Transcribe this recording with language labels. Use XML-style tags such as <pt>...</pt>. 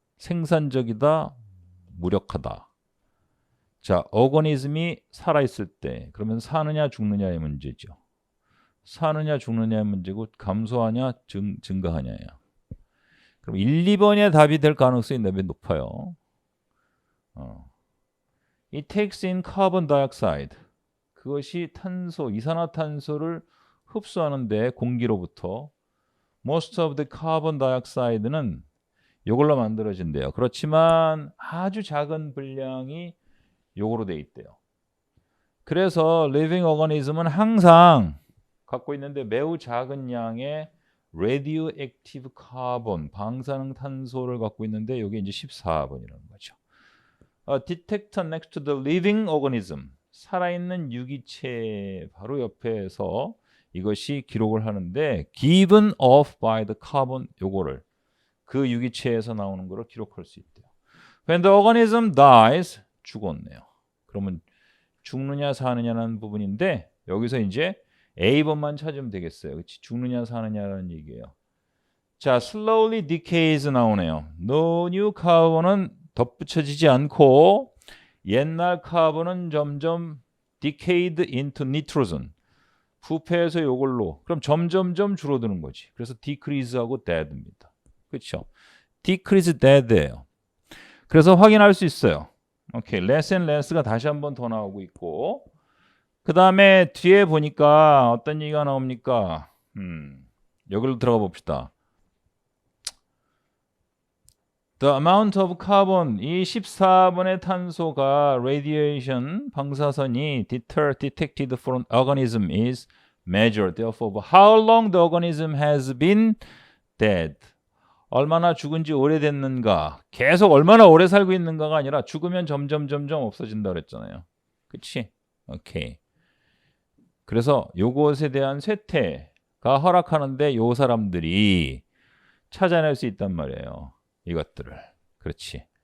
<ko>생산적이다, 무력하다. 자, 어거니즘이 살아있을 때 그러면 사느냐 죽느냐의 문제죠. 사느냐 죽느냐의 문제고 감소하냐 증가하냐예요. 그럼 1, 2번의 답이 될 가능성이 매우 높아요.</ko> <en>It takes in carbon dioxide.</en> <ko>그것이 탄소, 이산화탄소를 흡수하는데 공기로부터 most of the carbon dioxide 는 이걸로 만들어진대요. 그렇지만 아주 작은 분량이 요거로 돼 있대요. 그래서 living organism 은 항상 갖고 있는데 매우 작은 양의 radioactive carbon, 방사능탄소를 갖고 있는데 이게 이제 14번이라는 거죠. A detector next to the living organism, 살아있는 유기체 바로 옆에서 이것이 기록을 하는데 given off by the carbon, 요거를 그 유기체에서 나오는 거를 기록할 수 있대요.</ko> <en>When the organism dies, 죽었네요.</en> <ko>그러면 죽느냐 사느냐는 부분인데 여기서 이제 A번만 찾으면 되겠어요. 그치? 죽느냐 사느냐라는 얘기예요. 자, slowly decays 나오네요.</ko> <en>No new carbon은 덧붙여지지 않고 옛날 카본은 점점 decayed into nitrogen.</en> <ko>부패해서 요걸로. 그럼 점점점 줄어드는 거지. 그래서 decrease하고 dead 입니다. 그렇죠? decrease dead예요. 그래서 확인할 수 있어요. 오케이, less and less 가 다시 한 번 더 나오고 있고, 그 다음에 뒤에 보니까 어떤 얘기가 나옵니까? 여기로 들어가 봅시다.</ko> <en>The amount of carbon, 이 14번의 탄소가 radiation, 방사선이 detected from organism is measured. Therefore, how long the organism has been dead.</en> <ko>얼마나 죽은 지 오래됐는가. 계속 얼마나 오래 살고 있는가가 아니라 죽으면 점점 없어진다 그랬잖아요. 그치? 오케이. 그래서 요것에 대한 쇠퇴가 허락하는데 요 사람들이 찾아낼 수 있단 말이에요. 이것들을. 그렇지.</ko>